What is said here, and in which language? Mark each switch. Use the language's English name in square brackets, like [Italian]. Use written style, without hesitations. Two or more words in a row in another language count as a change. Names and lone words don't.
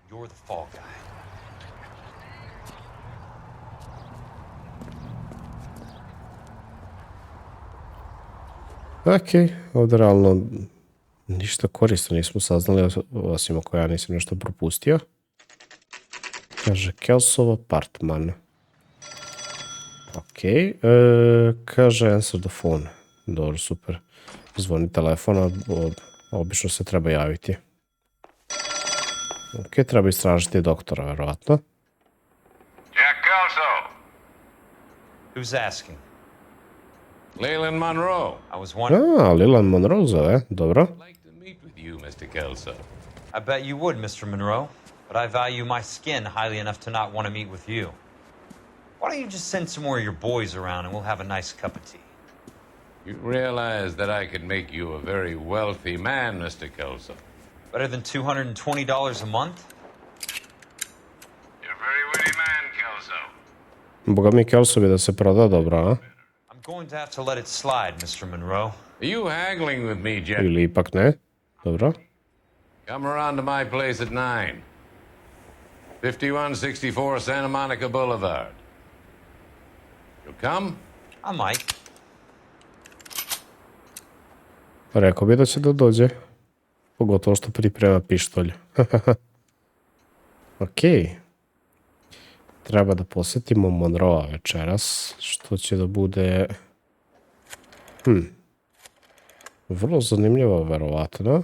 [Serbian] Okej, ovdje realno ništa korisno nismo saznali, osim ako ja nisam nešto propustio. Kaže Kelsov apartman. Okej, kaže [English] answer the phone. [Serbian] Dobro, super. Zvoni telefona, obično se treba javiti. Okej, treba istražiti doktora, verovatno. [English] Jack Kelso. Who's asking? Leland Monroe. I was wondering. [Serbian] Leland Monroe zove, dobro. [English] I'd like to meet with you, Mr. Kelso. I bet you would, Mr. Monroe. But I value my skin highly enough to not want to meet with you. Why don't you just send some more of your boys around and we'll have a nice cup of tea? You realize that I could make you a very wealthy man, Mr. Kelso. Better than $220 a month? You're a very witty man, Kelso. [Serbian] Boga mi Kelso bi da se proda dobro, a? [English] I'm going to have to let it slide, Mr. Monroe. Are you haggling with me, Jack? [Serbian] Ili ipak ne? Dobro. [English] Come around to my place at 9. 5164 Santa Monica Boulevard. You'll come? I might. [Serbian] Rekao bi da će da dođe. Pogotovo što priprema pištolj. Okej. Treba da posjetimo Monroe večeras, što će da bude... Vrlo zanimljivo, verovatno.